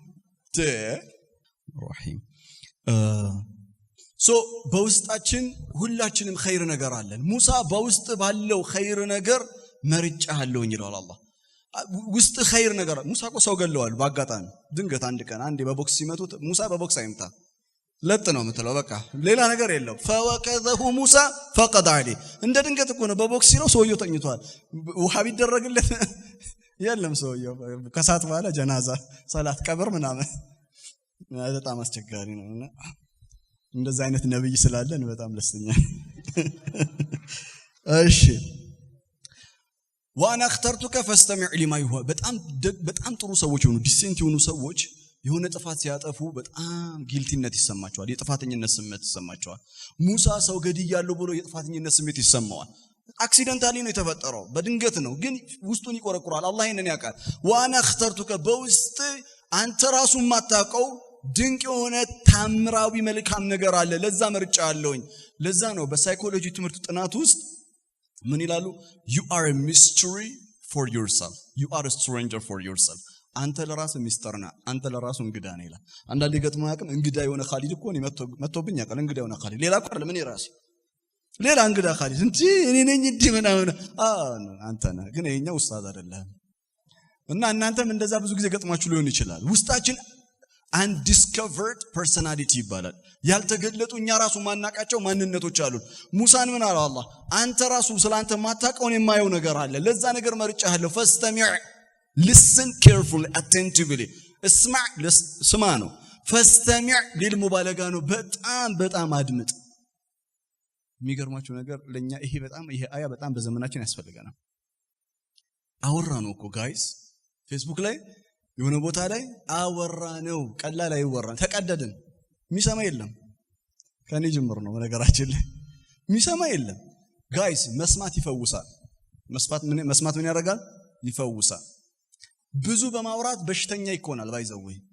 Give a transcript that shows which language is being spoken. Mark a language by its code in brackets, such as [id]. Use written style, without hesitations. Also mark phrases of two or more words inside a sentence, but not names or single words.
[am] ረሂም በውስጣችን ሁላችንም ኸይር ነገር አለን ሙሳ በውስጥ ባለው ኸይር ነገር መርጫለሁ ይላል አላህ ውስጥ ኸይር ነገር ሙሳ እኮ ሰው ገለዋል ባጋጣሚ ድንገት አንድ ቀን አንዴ በቦክስ ሲመቱት ሙሳ በቦክስ አይምታ ለጥ ነው የምትለው በቃ ሌላ ነገር የለው [ar] فوقذه موسى فقد عليه [am] እንደ ድንገት እኮ ነው በቦክስ ሲለው ሰውየው ተኝቷል ውሃ ቢደረግለት የለም ሰውየው ከሳት በኋላ ጀናዛ ሰላት ቀብር ምናምን በጣም አስቸጋሪ ነውና እንደዛ አይነት ነብይ ስላለን በጣም ደስተኛ እሺ [ar] وانا اخترتك فاستمع لما يوحى [am] በጣም ጥሩ ሰዎች ሆኑ ዲሴንት የሆኑ ሰዎች የሆነ ጥፋት ሲያጠፉ በጣም ጊልቲነት ይሰማቸዋል የጥፋተኝነት ስሜት ይሰማቸዋል ሙሳ ሰው ገድያለሁ ብሎ የጥፋተኝነት ስሜት ይሰማዋል አክሲደንታሊ ነው የተፈጠረው በድንገት ነው ግን ውስጡን ይቆረቁራል አላህ ይሄንን ያውቃል [ar] وانا اخترتك [am] በውስጥ አንተ ራሱ ማታቀው ድንቅ የሆነ ታምራዊ መልካም ነገር አለ ለዛ መርጫ አለውኝ ለዛ ነው በሳይኮሎጂ ትምህርት ጥናት ውስጥ ምን ይላሉ [en] you are a mystery for yourself you are a stranger for yourself [am] አንተ ለራስ ሚስጥርና አንተ ለራስ እንግዳ ነህ ይላል አንዳንዴ ገጥሞ ያቀም እንግዳ የሆነ ኻሊድ እኮ ነው መጥቶብኝ ያቀል እንግዳ የሆነ ኻሊድ ሌላ እኮ አይደለም እኔ ራሴ ሌላ እንግዳ ኻሊድ እንጂ እኔ ነኝ እንዴ ምናምን አንተ ነህ ግን የኛው ኡስታዝ አይደለም እና እናንተም እንደዛ ብዙ ጊዜ ገጥማችሁ ሊሆን ይችላል ውስጣችን [en] undiscovered personality [am] ይባላል ያልተገለጡ እኛ ራሱ ማናቃቸው ማንነቶች አሉ ሙሳን ምን አለው አላህ አንተ ራሱ ስላንተ ማታቀውን የማየው ነገር አለ ለዛ ነገር መርጫለሁ ፈስተሚዕ [en] listen carefully attentively [am] اسمع ስማ ነው [ar] فاستمع للمبالغة [am] ነው በጣም አድምጥ የሚገርማችሁ ነገር ለኛ ይሄ አያ በጣም በዘመናችን ያስፈልገናል አወራ ነው እኮ ጋይስ ፌስቡክ ላይ የሆነ ቦታ ላይ አወራ ነው ቀላል አይወራም ተቀደድን የሚሰማ የለም ከኔ ጅምር ነው ነገራችን ላይ የሚሰማ የለም ጋይስ መስማት ይፈውሳል መስማት ምን ያደርጋል ይፈውሳል ብዙ በማውራት በሽተኛ ይኮናል ባይዘው